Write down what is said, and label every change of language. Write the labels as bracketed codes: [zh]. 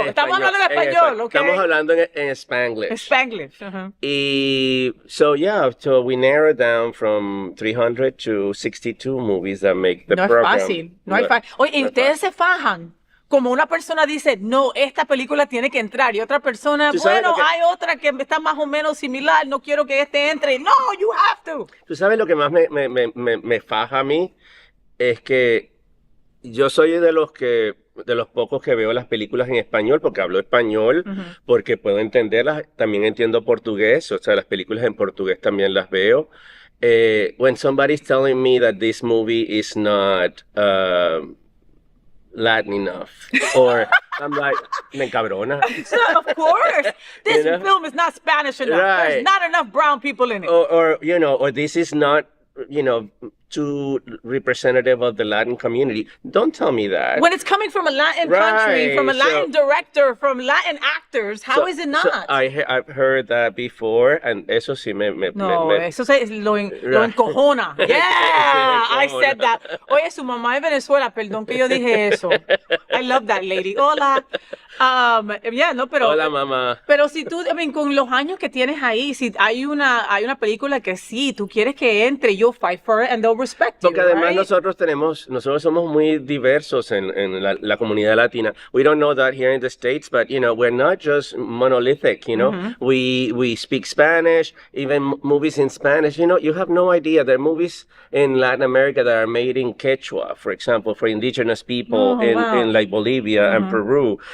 [es] Estamos hablando en español, ¿ok? Estamos hablando en Spanglish. [en] Spanglish. Uh-huh. Y so we narrowed down from 300 to 62 movies that make the [es] No [en] program. [es] es fácil. No es fácil. Oye, y ustedes se fajan. Como una persona dice, no, esta película tiene que entrar. Y otra persona, bueno, hay otra que está más o menos similar. No quiero que este entre. [en] No, you have to. [es] ¿Tú sabes lo que más me faja a mí? Es que yo soy de los pocos que veo las películas en español, porque hablo español, porque puedo entenderlas, también entiendo portugués, o sea, las películas en portugués también las veo. [en] When somebody's telling me that this movie is not Latin enough, or I'm like, [es] me encabrona. [en] Of course. This film is not Spanish enough. Right. There's not enough brown people in it. Or this is not, too representative of the Latin community. Don't tell me that. When it's coming from a Latin country, from a Latin director, from Latin actors, how is it not? So I've heard that before, and [es] eso sí eso lo encojona. [en] Yeah, I said that. [es] Oye, su mamá en Venezuela, perdón que yo dije eso. [en] I love that lady. [es] Hola. Pero hola, mamá. Pero si tú, con los años que tienes ahí, si hay una película que sí, tú quieres que entre, [en] you'll fight for it and they'll respect you. [es] Porque además nosotros somos muy diversos en la comunidad latina. [en] We don't know that here in the States, but we're not just monolithic, We speak Spanish, even movies in Spanish, you have no idea. There are movies in Latin America that are made in Quechua, for example, for indigenous people in like Bolivia and Peru.